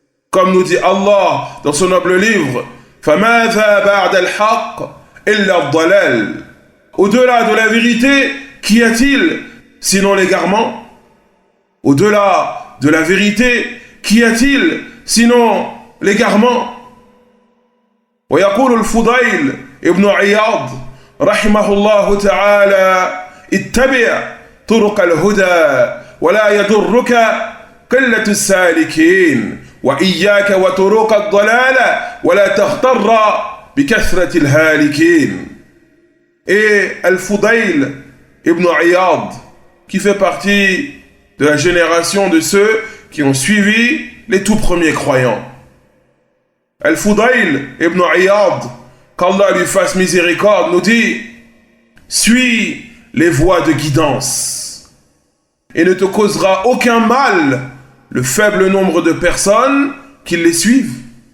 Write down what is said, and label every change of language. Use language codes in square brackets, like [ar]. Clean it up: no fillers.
[fr] Comme nous dit Allah dans son noble livre, [ar] فَمَاذَا بَعْدَ الْحَقِّ إِلَّا الضَّلَالِ. [fr] Au-delà de la vérité, qu'y a-t-il sinon l'égarement? Au-delà de la vérité, qu'y a-t-il sinon l'égarement? [ar] ويقول الفضيل ابن عياض رحمه الله تعالى: اتبع طرق الهدى ولا يضرك قلة السالكين وإياك وطرق الضلالة ولا تغتر بكثرة الهالكين. [fr] Et Al-Fudayl ibn Iyad, qui fait partie de la génération de ceux qui ont suivi les tout premiers croyants. Al-Fudayl ibn Iyad, qu'Allah lui fasse miséricorde, nous dit: suis les voies de guidance et ne te causera aucun mal le faible nombre de personnes qui les suivent.